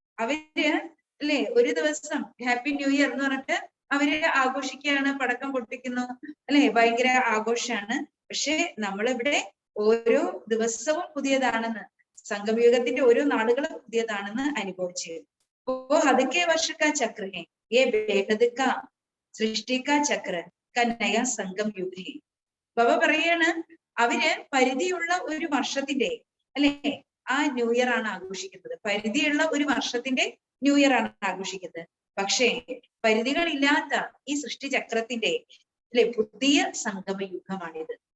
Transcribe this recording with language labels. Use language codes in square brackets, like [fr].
[ml] അവര് ഒരു ദിവസം ഹാപ്പി ന്യൂ ഇയർ എന്ന് പറഞ്ഞിട്ട് അവര് ആഘോഷിക്കുകയാണ്, പടക്കം പൊട്ടിക്കുന്നു അല്ലെ, ഭയങ്കര ആഘോഷമാണ്. പക്ഷെ നമ്മളിവിടെ ഓരോ ദിവസവും പുതിയതാണെന്ന്, സംഗമയുഗത്തിന്റെ ഓരോ നാളുകളും പുതിയതാണെന്ന് അനുഭവിച്ചു. [hi] वो हद के वर्ष का चक्र है, ये बेहद का सृष्टि का चक्र का नया संगम युग है. [ml] ബാബ പറയാണ്, അവര് പരിധിയുള്ള ഒരു വർഷത്തിന്റെ ആ ന്യൂ ഇയർ ആണ് ആഘോഷിക്കുന്നത്. പരിധിയുള്ള ഒരു വർഷത്തിന്റെ ന്യൂ ഇയർ ആണ് ആഘോഷിക്കുന്നത്. പക്ഷേ പരിധികളില്ലാത്ത ഈ സൃഷ്ടി ചക്രത്തിന്റെ പുതിയ സംഗമയുഗമാണിത്.